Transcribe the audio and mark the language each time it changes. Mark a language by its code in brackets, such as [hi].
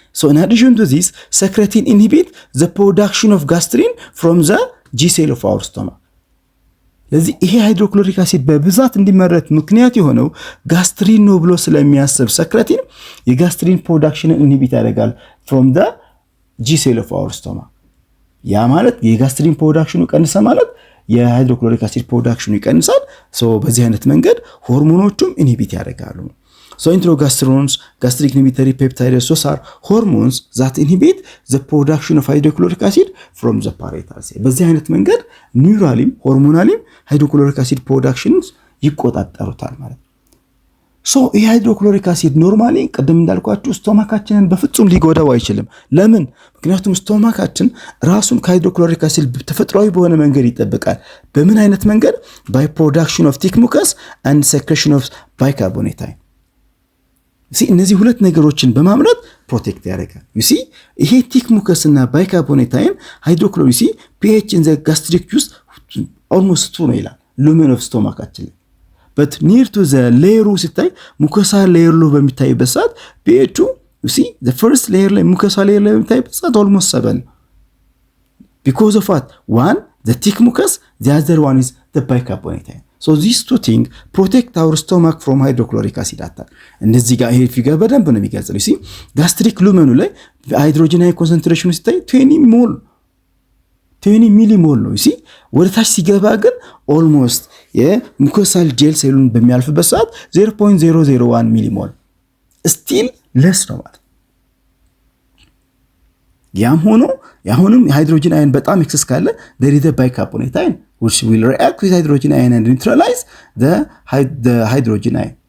[en] so in addition to this secretin inhibit the production of gastrin from the G cell of our stomach. [am] ለዚህ ይሄ ሃይድሮክሎሪክ አሲድ በብዛት እንዲመረት ምክንያት የሆነው ጋስትሪን ነው ብሎ ስለሚያስብ secretin የጋስትሪን ፕሮዳክሽንን ኢንሂቢት ያደርጋል from the G cell of our stomach. ያ ማለት የጋስትሪን ፕሮዳክሽኑ ቀንሰ ማለት የሃይድሮክሎሪክ አሲድ ፕሮዳክሽኑ ይቀንሳል። ሶ በዚህ አይነት መንገድ ሆርሞኖቹም ኢንሂቢት ያደርጋሉ። [en] So introgastronons, gastric inhibitory peptides, those are hormones that inhibit the production of hydrochloric acid from the parietal cell. [am] በዚህ አይነት መንገድ ኒውራሊም ሆርሞናሊም ሃይድሮክሎሪክ አሲድ ፕሮዳክሽንስ ይቆጣጠሩታል ማለት ነው። ሶ የሃይድሮክሎሪክ አሲድ ኖርማሊ ቀደም እንዳልኳችሁ ስቶማካችንን በፍጹም ሊጎዳው አይችልም። ለምን? ምክንያቱም ስቶማካችን ራሱን ከሃይድሮክሎሪክ አሲድ ተፈጥሯዊ በሆነ መንገድ ይጠብቃል። በምን አይነት መንገድ? [en] by production of thick mucus and secretion of bicarbonate. [am] እነዚህ ሁለት ነገሮችን በማምረት ፕሮቴክት ያደርጋል። you see ይሄ ቲክ ሙከስ እና ባይካርቦኔታይን ሃይድሮክሎሪክ [en] pH in the gastric juice almost [am] 2 ነው ይላል lumen of stomachችን but near to the layer ሲታይ ሙከሳ ሌየር ሎ በሚታይበት ሰዓት pH you see the first layer ላይ ሙከሳ ሌየር ላይ በሚታይበት ሰዓት almost 7 because of what? [en] one the thick mucus, the other one is the bicarbonate. So these two things protect our stomach from hydrochloric acid attack. [am] እንደዚህ ጋር ይሄ ፊገር በደንብ ነው የሚገልጸው። you see gastric lumen ላይ ሃይድሮጅን ኮንሰንትሬሽኑ ሲታይ 20 ሚሊሞል ነው። you see ወደ ታች ሲገባ ግን almost የሙኮሳል ጄል ሴሉን በሚያልፍበት ሰዓት 0.001 ሚሊሞል still less ነው ማለት። ያም ሆኖ ያሁንም ሃይድሮጅን አየን በጣም ኤክሰስ ካለ [en] there is a bicarbonate ion which will react with hydrogen ion and neutralize the hydrogen ion.